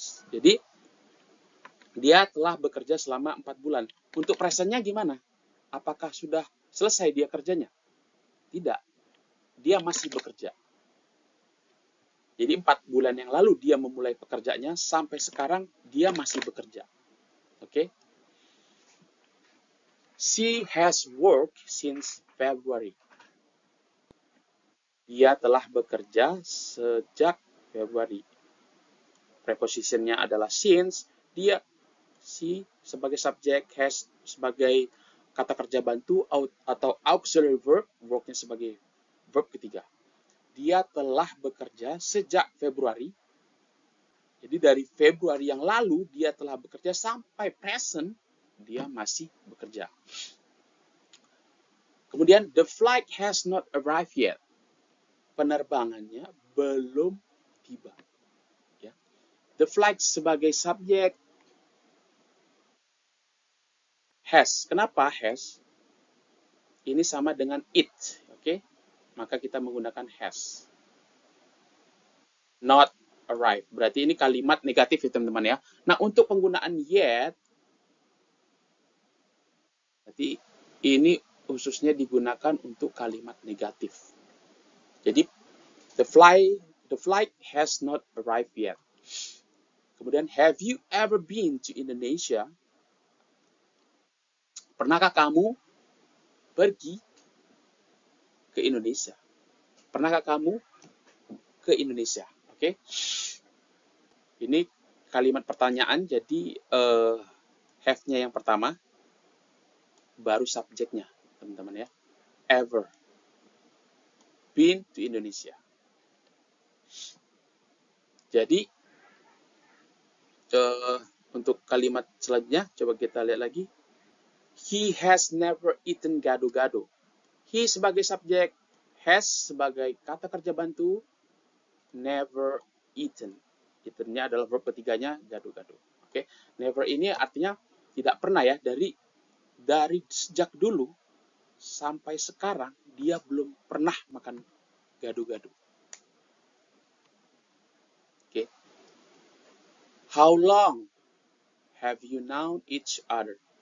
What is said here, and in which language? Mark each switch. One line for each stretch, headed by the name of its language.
Indonesian: Jadi, dia telah bekerja selama 4 bulan. Untuk presentnya gimana? Apakah sudah selesai dia kerjanya? Tidak. Dia masih bekerja. Jadi 4 bulan yang lalu dia memulai pekerjaannya, sampai sekarang dia masih bekerja. Oke?
English: She has worked since February.
Indonesian: Dia telah bekerja sejak Februari. Prepositionnya adalah since. Dia, she sebagai subjek, has sebagai kata kerja bantu atau auxiliary verb, work-nya sebagai verb ketiga. Dia telah bekerja sejak Februari. Jadi dari Februari yang lalu dia telah bekerja sampai present dia masih bekerja. Kemudian
English: the flight has not arrived yet.
Indonesian: Penerbangannya belum tiba. Ya.
English: The flight
Indonesian: sebagai subjek, has. Kenapa has? Ini sama dengan it, oke? Maka kita menggunakan has.
English: Not arrive.
Indonesian: Berarti ini kalimat negatif ya teman-teman ya. Nah, untuk penggunaan yet, berarti ini khususnya digunakan untuk kalimat negatif. Jadi,
English: the flight has not arrived yet.
Indonesian: Kemudian,
English: have you ever been to Indonesia?
Indonesian: Pernahkah kamu pergi ke Indonesia? Pernahkah kamu ke Indonesia? Oke. Ini kalimat pertanyaan, jadi have-nya yang pertama, baru subjeknya, teman-teman ya.
English: Ever. been to Indonesia.
Indonesian: Jadi untuk kalimat selanjutnya, coba kita lihat lagi.
English: He has never eaten gado-gado.
Indonesian: He sebagai subjek, has sebagai kata kerja bantu,
English: never eaten.
Indonesian: Eaten-nya adalah verb ketiganya, gado-gado. Oke, never ini artinya tidak pernah ya, dari sejak dulu sampai sekarang dia belum pernah makan gado-gado. Oke.
English: How long have you known each other?